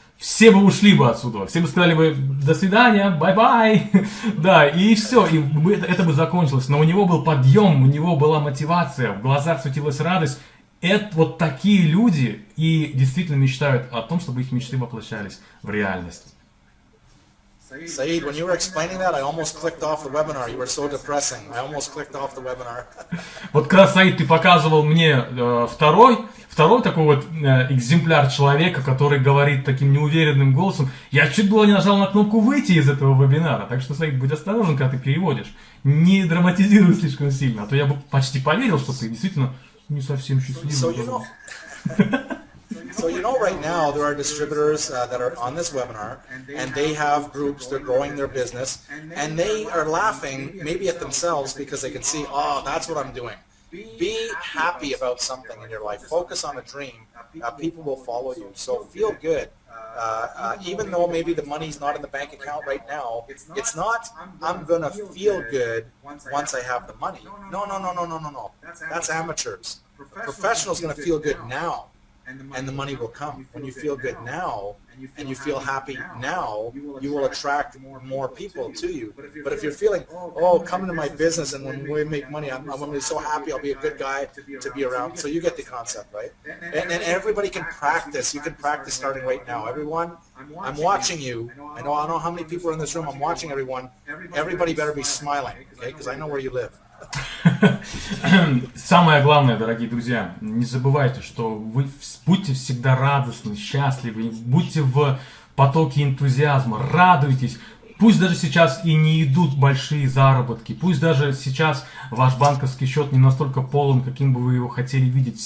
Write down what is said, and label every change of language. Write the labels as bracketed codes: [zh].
[ru] Все бы ушли бы отсюда. Все бы сказали бы: до свидания, бай-бай. Да, и все. И это бы закончилось. Но у него был подъем, у него была мотивация, в глазах светилась радость. это вот такие люди и действительно мечтают о том, чтобы их мечты воплощались в реальность. [en] Saeed, when you were explaining that, I almost clicked off the webinar. You were so depressing. I almost clicked off the webinar. [ru] Вот как раз, Саид, ты показывал мне второй такой вот экземпляр человека, который говорит таким неуверенным голосом. Я чуть было не нажал на кнопку «Выйти» из этого вебинара. Так что, Саид, будь осторожен, когда ты переводишь. Не драматизируй слишком сильно, а то я бы почти поверил, что ты действительно не совсем счастливый. [en] So you know right now there are distributors that are on this webinar, and they have groups, they're growing their business, and they are laughing maybe at themselves because they can see, oh, that's what I'm doing. Be happy about something in your life. Focus on a dream. People will follow you. So feel good. Even though maybe the money's not in the bank account right now, it's not, I'm going to feel good once I have the money. No. That's amateurs. Professionals going to feel good now. And the money will come. When you feel good now, and you feel happy now, you will attract more people to you. But if you're feeling, oh, come into my business, and when we make money, I'm going to be so happy, I'll be a good guy to be around. So you get the concept, right? And then everybody can practice. You can practice starting right now. Everyone, I'm watching you. I know how many people are in this room. I'm watching everyone. Everybody better be smiling, okay? Because I know where you live. [ru] Самое главное, дорогие друзья, не забывайте, что вы будьте всегда радостны, счастливы, будьте в потоке энтузиазма, радуйтесь. Пусть даже сейчас и не идут большие заработки, пусть даже сейчас ваш банковский счет не настолько полон, каким бы вы его хотели видеть.